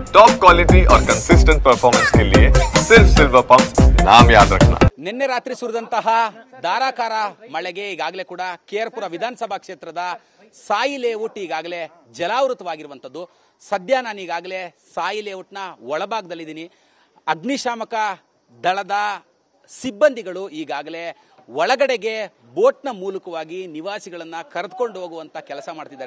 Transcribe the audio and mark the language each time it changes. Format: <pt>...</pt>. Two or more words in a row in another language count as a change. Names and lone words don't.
<en>top quality</en> <hi>और</hi> <en>consistent performance</en> <hi>के लिए सिर्फ सिल्वर पंप नाम याद रखना।</hi> <kn>ನಿನ್ನೆ ರಾತ್ರಿ ಸುರಿದಂತಹ ಧಾರಾಕಾರ ಮಳೆಗೆ ಈಗಾಗಲೇ ಕೂಡ ಕೇರ್ಪುರ ವಿಧಾನಸಭಾ ಕ್ಷೇತ್ರದ ಸಾಯಿ ಲೇಔಟ್ ಈಗಾಗಲೇ ಜಲಾವೃತವಾಗಿರುವಂತದ್ದು. ಸದ್ಯ ನಾನು ಈಗಾಗಲೇ ಸಾಯಿ ಲೇಔಟ್ನ ಒಳಭಾಗದಲ್ಲಿದ್ದೀನಿ. ಅಗ್ನಿಶಾಮಕ ದಳದ ಸಿಬ್ಬಂದಿಗಳು ಈಗಾಗಲೇ ಒಳಗಡೆಗೆ ಬೋಟ್ನ ಮೂಲಕವಾಗಿ ನಿವಾಸಿಗಳನ್ನ ಕರೆದುಕೊಂಡು ಹೋಗುವಂತ ಕೆಲಸ ಮಾಡ್ತಿದ್ದಾರೆ.</kn>